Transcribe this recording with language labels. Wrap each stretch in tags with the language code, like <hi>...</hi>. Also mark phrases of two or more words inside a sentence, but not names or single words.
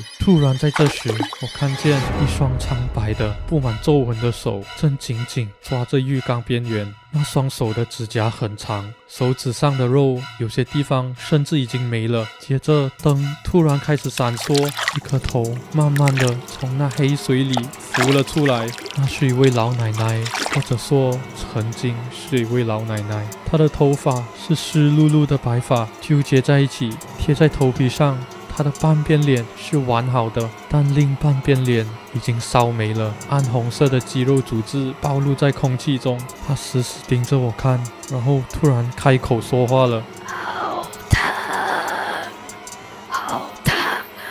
<zh>突然在這時，我看見一雙蒼白的布滿皺紋的手正緊緊抓着浴缸邊緣，那雙手的指甲很長，手指上的肉有些地方甚至已經沒了。接着燈突然開始閃爍，一顆頭慢慢的從那黑水裡浮了出來。那是一位老奶奶，或者說曾經是一位老奶奶。她的頭髮是濕漉漉的白髮，糾結在一起貼在頭皮上。她的半邊臉是完好的，但另半邊臉已經燒沒了，暗紅色的肌肉組織暴露在空氣中。她死死盯着我看，然後突然開口說話了： 好燙，好燙啊！</zh>